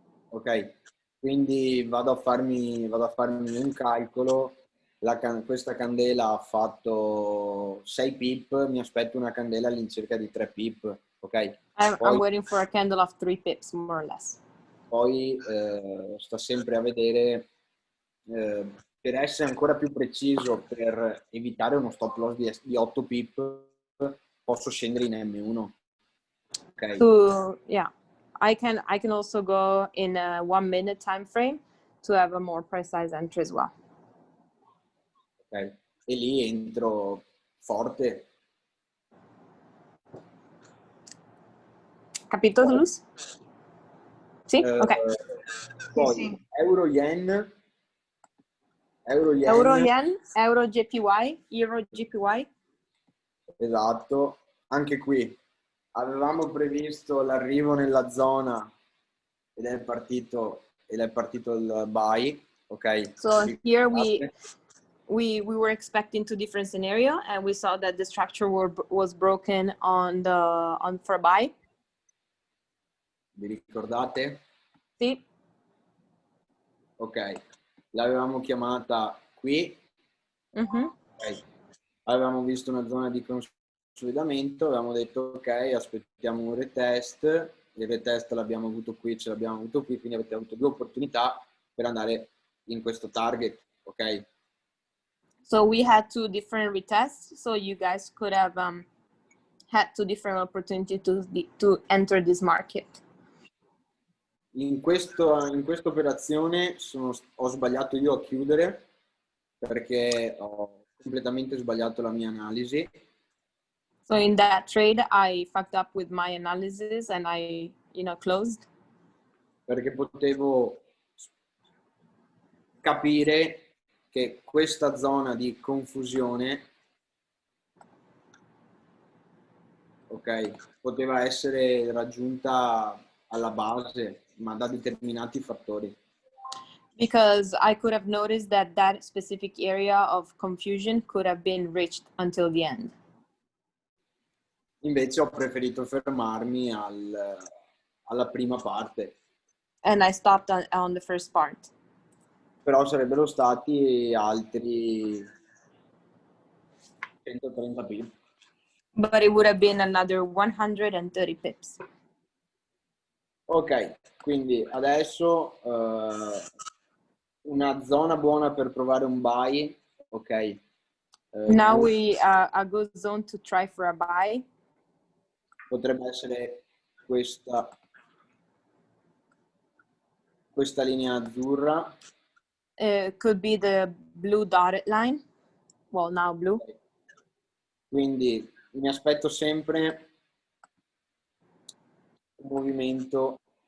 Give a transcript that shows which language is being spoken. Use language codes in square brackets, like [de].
[it] Ok, quindi vado a farmi un calcolo. Questa candela ha fatto 6 pip, mi aspetto una candela all'incirca di 3 pip. Ok? [en] I'm waiting for a candle of 3 pips, more or less. [it] Poi sta sempre a vedere, per essere ancora più preciso, per evitare uno stop loss di 8 pip, posso scendere in M1. [en] Okay. So, yeah, I can also go in a 1 minute time frame to have a more precise entry as well. [it] Ok, e lì entro forte. Capito, Luz? Sì? Ok. Poi Sì. Euro-Yen, Euro-Yen, Euro-JPY, Euro-JPY. Esatto, anche qui avevamo previsto l'arrivo nella zona ed è partito il buy, ok? [en] So here we were expecting two different scenario, and we saw that the structure was broken on for buy. [it] Vi ricordate? Sì. Ok, l'avevamo chiamata qui. Mm-hmm. [en] Okay. [it] Avevamo visto una zona di consolidamento, avevamo detto ok, aspettiamo un retest, il retest l'abbiamo avuto qui, ce l'abbiamo avuto qui, quindi avete avuto due opportunità per andare in questo target, ok? [en] So we had two different retests, so you guys could have had two different opportunities to enter this market. [it] in questa operazione ho sbagliato io a chiudere perché ho completamente sbagliato la mia analisi. [en] So in that trade, I fucked up with my analysis and I, closed. [it] Perché potevo capire che questa zona di confusione, ok, poteva essere raggiunta alla base, ma da determinati fattori. [en] Because I could have noticed that that specific area of confusion could have been reached until the end. [it] Invece ho preferito fermarmi alla prima parte. [en] And I stopped on the first part. [it] Però sarebbero stati altri 130 pip. [en] But it would have been another 130 pips. [it] Ok, quindi adesso una zona buona per provare un buy, ok. [en] Now we a good zone to try for a buy. [it] Potrebbe essere questa linea azzurra. [en] Could be the blue dotted line. Well, now blue. [it] Quindi mi aspetto sempre un movimento.